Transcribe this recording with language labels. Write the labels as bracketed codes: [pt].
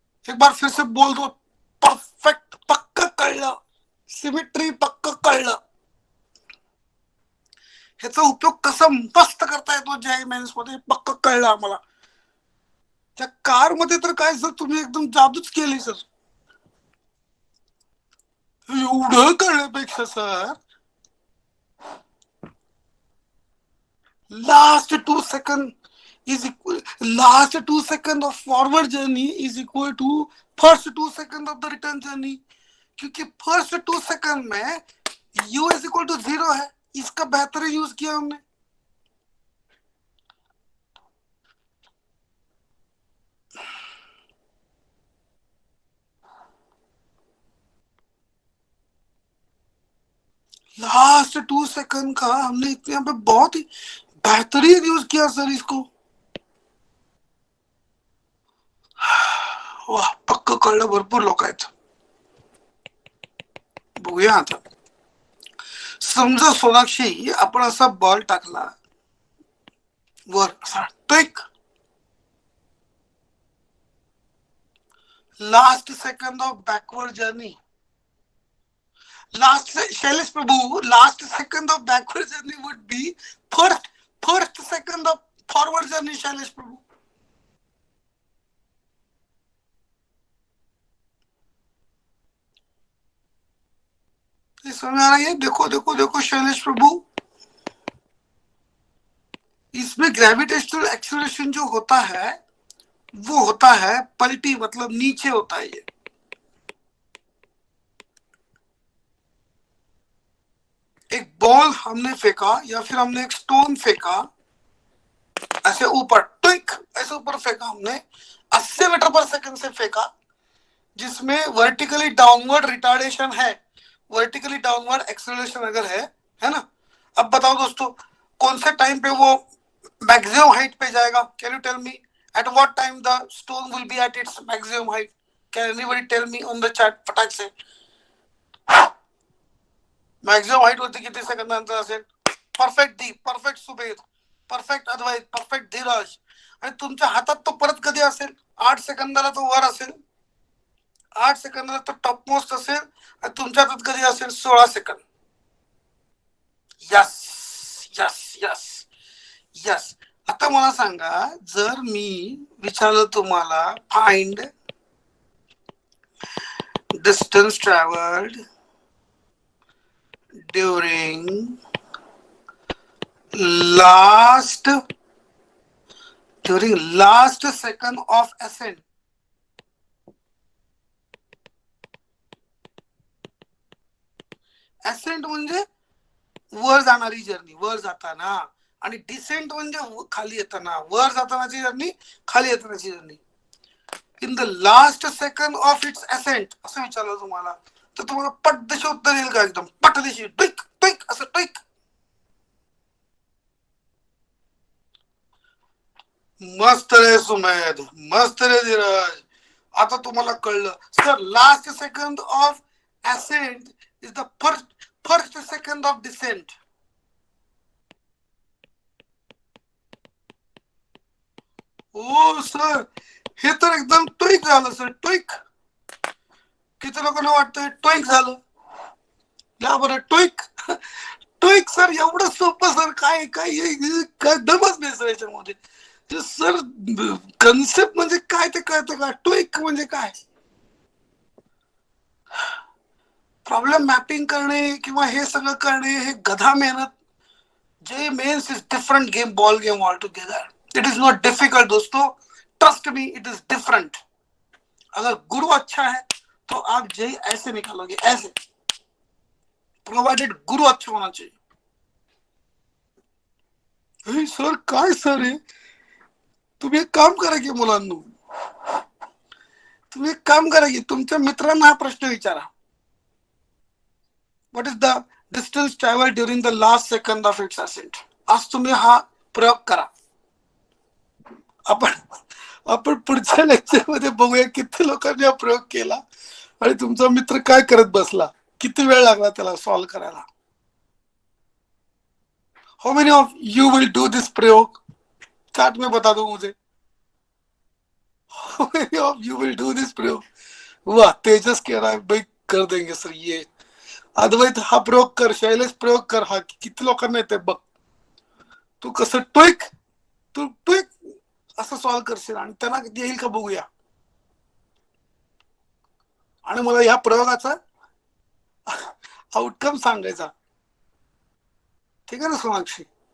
[hi] एक बार फिर से बोल दो. [mr] परफेक्ट, पक्का कळलं. सिमेट्री पक्क कळलं. ह्याचा उपयोग कसा मस्त करता येतो जेआय मेन्स मध्ये पक्क कळलं आम्हाला. त्या कार मध्ये तर काय सर तुम्ही एकदम जादूच केली सर. एवढं कळण्यापेक्षा sir [en] last 2 seconds is equal, last 2 seconds of forward journey is equal to first 2 seconds of the return journey. क्योंकि first 2 seconds में u is equal to 0 है. [hi] इसका बेहतर यूज किया हमने. लास्ट 2 सेकंड का हमने इतने पे बहुत ही बेहतरीन यूज किया सर इसको. [mr] वाह, पक्क कळलं. भरपूर लोक आहेत. बघूया आता. समजा सोनाक्षी आपण असा बॉल टाकला वर असा tick. [en] Last second of backward journey. Last Shailesh Prabhu, last second of backward journey would be first second of forward journey. Shailesh Prabhu. [hi] ये समझ आ रही है? देखो देखो देखो शैलेश प्रभु, इसमें ग्रेविटेशनल एक्सेलरेशन जो होता है वो होता है पलटी, मतलब नीचे होता है. ये एक बॉल हमने फेंका या फिर हमने एक स्टोन फेंका ऐसे ऊपर, ट्विक ऐसे ऊपर फेंका हमने 80 मीटर पर सेकंड से फेंका, जिसमें वर्टिकली डाउनवर्ड रिटार्डेशन है, वर्टिकली डाउनवर्ड एक्सेलरेशन अगर है ना. अब बताओ दोस्तों, कौन से टाइम पे वो मैक्सिमम हाइट पे जाएगा? [en] Can you tell me at what time the stone will be at its maximum height? Can anybody tell me on the chat फटाक से? [mr] मॅक्झिमम हाईट होती किती सेकंदानंतर असेल? [en] Perfect Deep, perfect Subed, perfect Advait, perfect Dheeraj. [mr] आणि तुमच्या हातात तो परत कधी असेल? 8 सेकंदाला तो वर असेल, 8 सेकंदाला तो टॉप मोस्ट असेल. आणि तुमच्या हातात कधी असेल? 16 second. Yes yes yes yes. आता मला सांगा, जर मी विचारलं तुम्हाला [en] find distance travelled during last second of ascent, [mr] ascent म्हणजे वर जाणारी जर्नी, वर जाताना, आणि डिसेंट म्हणजे खाली येताना, वर जातानाची जर्नी, खाली येतानाची journey. [en] in the last second of its ascent [mr] असं विचारलं तुम्हाला तर तुम्हाला पटदिशी उत्तर येईल का? एकदम पटदिशी, ट्विक ट्विक असं ट्विक. मस्त रे सुमेध, मस्त रे धीरज. आता तुम्हाला कळलं sir, [en] Last second of ascent is the first second of descent. [mr] O sir, हे तर एकदम ट्विक झालं सर, ट्विक. किती लोकांना वाटतंय ट्विक झालं? या बरं, ट्विक ट्विक सर, एवढं सोपं सर. काय काय दमच नाही सर याच्यामध्ये. सर कन्सेप्ट म्हणजे काय ते कळतं का? ट्विक म्हणजे काय? प्रॉब्लेम मॅपिंग करणे किंवा हे सगळं करणे हे गधा मेहनत. [en] जे mains is different game, ball game all together. It is not difficult दोस्तों, trust me, it is different. [hi] अगर गुरु अच्छा है तो आप जे ऐसे निकालोगे, ऐसे, प्रोवाइडेड गुरु अच्छा होना चाहिए. [mr] सर काय सर आहे? तुम्ही एक काम करा की मुलांनो, तुम्ही एक काम करा की तुमच्या मित्रांना हा प्रश्न विचारा. [en] what is the distance traveled during the last second of its ascent. [mr] आज तुम्ही हा प्रयोग करा. आपण पुढच्या लेक्चर मध्ये बघूया किती लोकांनी हा प्रयोग केला आणि तुमचा मित्र काय करत बसला, किती वेळ लागला त्याला सॉल्व्ह करायला. [en] How many of you will do this प्रयोग? [hi] चैट में बता दो मुझे. [en] How many of you will do this प्रयोग? [hi] वाह, तेजस कह रहा है भाई कर देंगे सर. [mr] ये अद्वैत हा प्रयोग कर, शैलेश प्रयोग कर. हा किती लोकांना येते बघ. तू कसं ट्विक असं सॉल्व्ह करशील आणि त्यांना येईल का बघूया. आणि मला या प्रयोगाचा आउटकम सांगायचा. ठीक आहे ना सोनाक्षी?